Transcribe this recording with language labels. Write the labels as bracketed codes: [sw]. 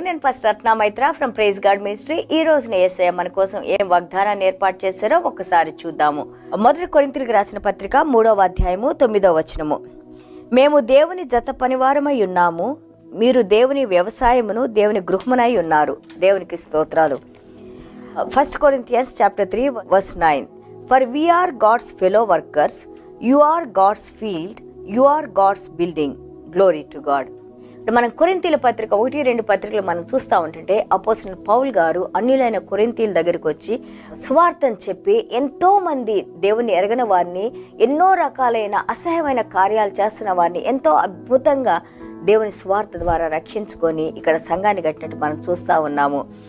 [te] నేను pastor Ratna Maitra from praise God ministry. ఈ రోజున యేసయ్య మన కోసం ఏం వాగ్దానాన్ని ఏర్పాటు చేశారో ఒక్కసారి చూద్దాము. 1 కొరింథీయులకు రాసిన పత్రిక 3వ అధ్యాయము 9వ వచనము. మేము దేవుని జత పనివారమై ఉన్నాము, మీరు దేవుని వ్యవసాయమును దేవుని గృహమునై ఉన్నారు. దేవునికి స్తోత్రాలు. [en] 1 Corinthians chapter 3 verse 9. For we are God's fellow workers, you are God's field, you are God's building. Glory to God. [te] మనం కొరింథీయుల పత్రిక 1-2 పత్రికలు మనం చూస్తూ ఉంటుంటే అపోస్తలుడు పౌలు గారు అన్యులైన కొరింథీయుల దగ్గరికి వచ్చి సువార్తను చెప్పి ఎంతో మంది దేవుని ఎరగని వారిని, ఎన్నో రకాలైన అసహ్యమైన కార్యాలు చేస్తున్న వారిని ఎంతో అద్భుతంగా దేవుని స్వార్థ ద్వారా రక్షించుకొని ఇక్కడ సంఘాన్ని కట్టినట్టు మనం చూస్తూ ఉన్నాము.